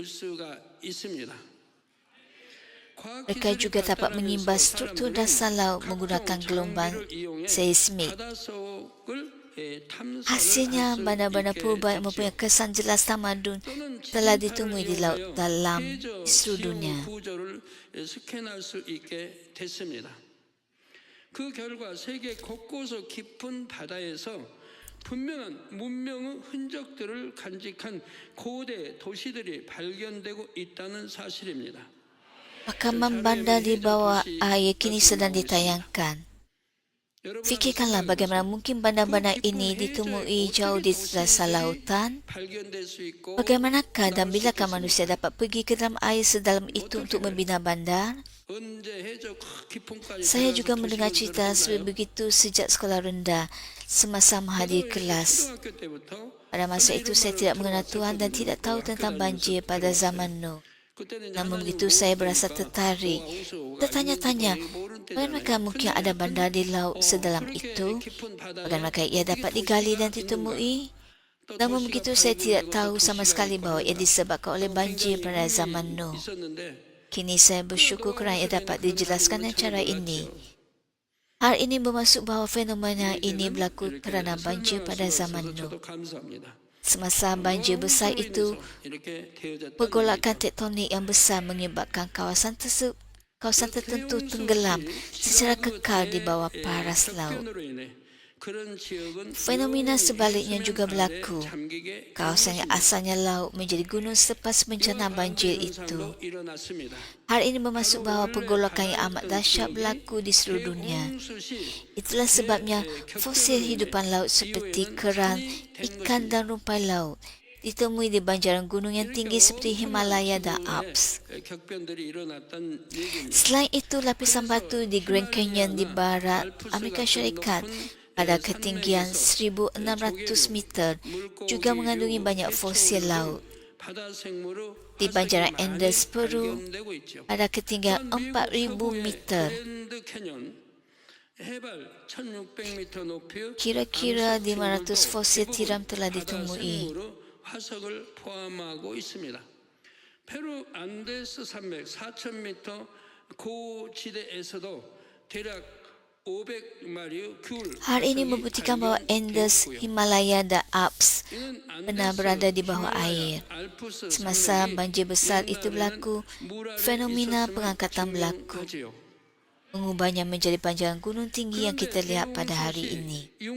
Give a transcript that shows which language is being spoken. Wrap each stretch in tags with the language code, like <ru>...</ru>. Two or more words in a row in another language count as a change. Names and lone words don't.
<ms>Mereka juga dapat mengimbas struktur dasar laut menggunakan gelombang seismik. Hasilnya, bandar-bandar purba yang mempunyai kesan jelas tamadun telah ditemui di laut dalam di seluruh dunia.</ms> <ko>그 결과 세계 곳곳의 깊은 바다에서 분명한 문명의 흔적들을 간직한 고대 도시들이 발견되고 있다는 사실입니다.</ko> <ms>Rakaman bandar di bawah air kini sedang ditayangkan. Fikirkanlah bagaimana mungkin bandar-bandar ini ditemui jauh di dasar lautan.</ms> <ko>발견될 수 있고</ko> <ms>Bagaimanakah dan bilakah manusia dapat pergi ke dalam air sedalam itu untuk membina bandar?</ms> <ko>언제 해저 깊은까지</ko> <ms>Saya</ms> <ko>들어가서</ko> <ms>juga mendengar</ms> <ko>도시를</ko> <ms>cerita</ms> <ko>넓혔나요?</ko> <ms>begitu sejak sekolah rendah semasa menghadiri kelas.</ms> <ko>초등학교 때부터</ko> <ms>Pada masa itu saya tidak mengenal Tuhan dan tidak tahu tentang banjir pada zaman Nuh.</ms> <ko>그때는</ko> <ms>Namun</ms> <ko>하나님</ko> <ms>begitu saya berasa</ms> <ko>모르니까</ko> <ms>tertarik.</ms> <ko>홍수가</ko> <ms>Tertanya-tanya,</ms> <ko>있는지 모르는 때잖아요.</ko> <ms>bagaimana mungkin ada bandar di laut sedalam itu?</ms> <ko>깊은 바다에</ko> <ms>Bagaimana ia dapat digali dan ditemui? Namun begitu saya tidak tahu sama sekali bahawa ia disebabkan oleh banjir pada zaman Nuh.</ms> <ko>있었는데</ko> <ms>Kini saya bersyukur kerana ia dapat dijelaskan dengan cara ini. Hal ini bermaksud bahawa fenomena ini berlaku kerana banjir pada zaman Nuh.</ms> <ko>저도 감사합니다.</ko> <ms>Semasa banjir besar itu,</ms> <ko>이렇게 되어졌다는</ko> <ms>pergolakan tektonik yang besar menyebabkan kawasan tertentu tenggelam secara kekal di bawah paras laut.</ms> <ko>흑변으로 인해 그런 지역은</ko> <ms>Fenomena sebaliknya juga berlaku.</ms> <ko>잠기게</ko> <ms>Kawasan yang asalnya laut menjadi gunung selepas bencana banjir itu.</ms> <ko>현상도 일어났습니다.</ko> <ms>Hal ini bermaksud bahawa pergolakan yang amat dahsyat berlaku di seluruh dunia.</ms> <ko>홍수시</ko> <ms>Itulah sebabnya fosil hidupan laut seperti kerang, ikan dan rumpai laut ditemui di banjaran gunung yang tinggi seperti Himalaya dan Alps.</ms> <ko>격변들이 일어났다는 얘기입니다.</ko> <ms>Selain itu, lapisan batu di Grand Canyon di barat Amerika Syarikat pada ketinggian 1,600 meter juga mengandungi banyak fosil laut.</ms> <ko>바다 생물의</ko> <ms>Di banjaran</ms> <ko>화석이</ko> <ms>Andes,</ms> <ko>많이</ko> <ms>Peru,</ms> <ko>발견되고 있죠.</ko> <ms>pada ketinggian 4,000 meter,</ms> <ko>그랜드 캐년 해발 1,600m 높이</ko> <ms>kira-kira 500 fosil tiram telah</ms> <ko>바다</ko> <ms>ditemui.</ms> <ko>생물의 화석을 포함하고 있습니다. 페루 안데스 산맥 4,000m 고지대에서도 대략 500마리의 귤</ko> <ms>Hal ini membuktikan bahawa Andes, Himalaya dan Alps benar berada di bawah air. Semasa banjir besar itu berlaku, fenomena pengangkatan berlaku, mengubahnya menjadi panjangan gunung tinggi yang kita lihat pada hari ini.</ms>